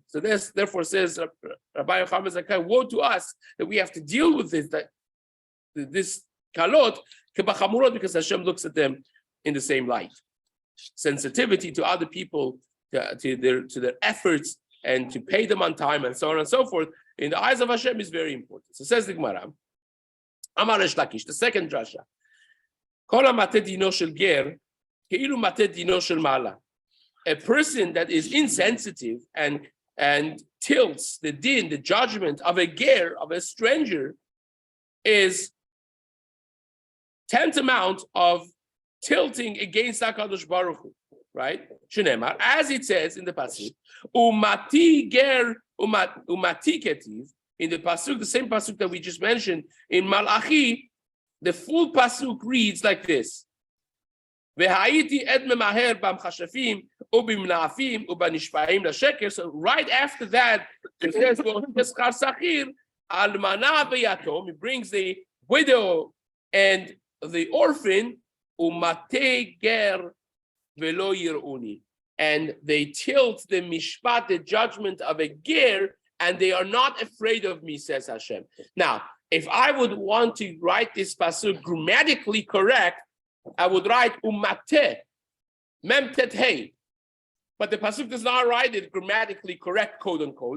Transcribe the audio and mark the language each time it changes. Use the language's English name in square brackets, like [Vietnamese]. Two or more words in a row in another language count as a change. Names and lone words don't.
[English] So this therefore says Rabbi Yochanan Zakkai, woe to us that we have to deal with this [Hebrew] קלות כבחמורות, [English] because Hashem looks at them in the same light. Sensitivity to other people, to their efforts, and to pay them on time, and so on and so forth, in the eyes of Hashem is very important. So says the Gemara, Amar Reish Lakish, the second drasha, [Hebrew] כל המטה דינו של גר כאילו מטה דינו של מעלה. [English] A person that is insensitive and tilts the din, the judgment of a ger, of a stranger, is tantamount of tilting against [Hebrew] הקדוש ברוך הוא, [English] right? Shenemar, as it says in the pasuk, [Hebrew] ומטי גר ומטי כתיב, [English] in the pasuk, the same pasuk that we just mentioned in Malachi, the full pasuk reads like this: [Hebrew] והייתי עד ממהר במכשפים ובמנאפים ובנשבעים לשקר. [English] So right after that, it says, [Hebrew] "שכר שכיר אלמנה ויתום." [English] He brings the widow and the orphan, [Hebrew] ומטי גר ולא יראוני, [English] and they tilt the mishpat, the judgment of a ger, and they are not afraid of me, says Hashem. Now, if I would want to write this pasuk grammatically correct, I would write umate, [Hebrew] מם טית הא. [English] But the pasuk does not write it grammatically correct, quote unquote.